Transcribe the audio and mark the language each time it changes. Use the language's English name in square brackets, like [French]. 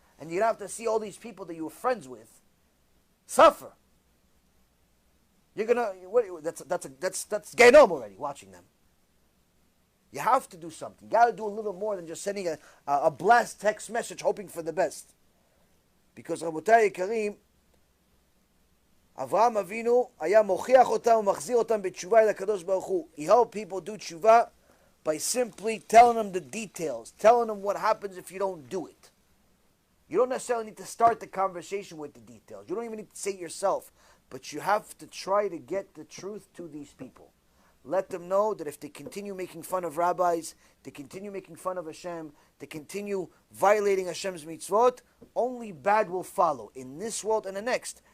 [English] And you'd have to see all these people that you were friends with suffer. You're gonna, that's Gehinnom already, watching them. You have to do something. You got to do a little more than just sending a blast text message hoping for the best. Because [Hebrew] Rabotai Karim, Avraham Avinu היה מוכיח אותם ומחזיר אותם בתשובה אל הקדוש ברוך הוא. [English] He helped people do tshuva by simply telling them the details, telling them what happens if you don't do it. You don't necessarily need to start the conversation with the details. You don't even need to say it yourself. But you have to try to get the truth to these people. Let them know that if they continue making fun of rabbis, they continue making fun of Hashem, they continue violating Hashem's mitzvot, only bad will follow in this world and the next.